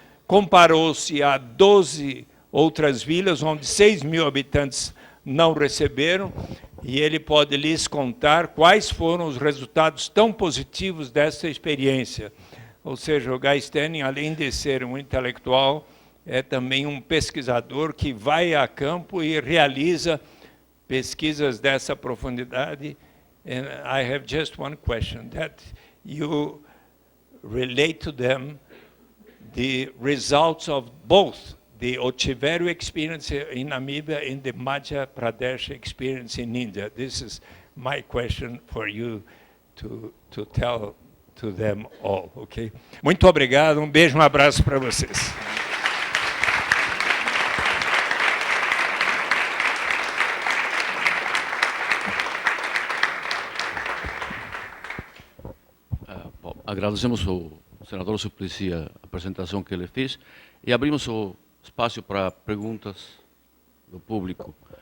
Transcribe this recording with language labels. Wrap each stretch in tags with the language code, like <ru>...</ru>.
<pt>Comparou-se a 12 outras vilas, onde 6.000 habitantes não receberam, e ele pode lhes contar quais foram os resultados tão positivos dessa experiência. Ou seja, o Guy Stanning, além de ser um intelectual, é também um pesquisador que vai a campo e realiza pesquisas dessa profundidade.</pt> <en>And I have just one question, that you relate to them the results of both the Otiverio experience in Namibia and the Madhya Pradesh experience in India. This is my question for you to tell to them all, okay?</en> <pt>Muito obrigado, um beijo, um abraço para vocês. Bom, agradecemos ao senador Suplicy a apresentação que ele fez e abrimos o espaço para perguntas do público.</pt>